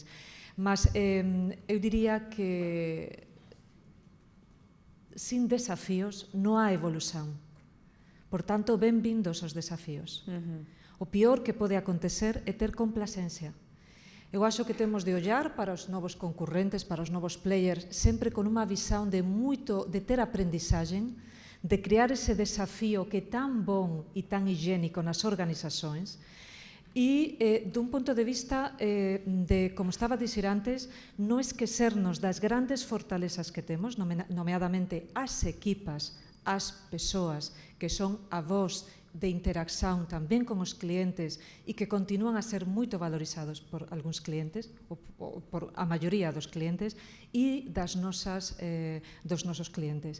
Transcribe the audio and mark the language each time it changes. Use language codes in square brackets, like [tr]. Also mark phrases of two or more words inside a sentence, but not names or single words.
[gl] Mas eu diria que sin desafíos non há evolución. Por tanto, benvindos os desafíos. O pior que pode acontecer é ter complacencia. [pt] Eu acho que temos de olhar para os novos concorrentes, para os novos players, [gl] sempre con unha visión de ter aprendizaje, de criar ese desafío que é [pt] tão bom e tão higiénico nas organizações. [gl] E, dun punto de vista de, como estaba a dicir antes, non esquecernos das grandes fortalezas que temos, nomeadamente as equipas, as persoas que son a voz de interacción tamén con os clientes e que continúan a ser moito valorizados por algúns clientes, ou por a maioría dos clientes, e dos nosos clientes.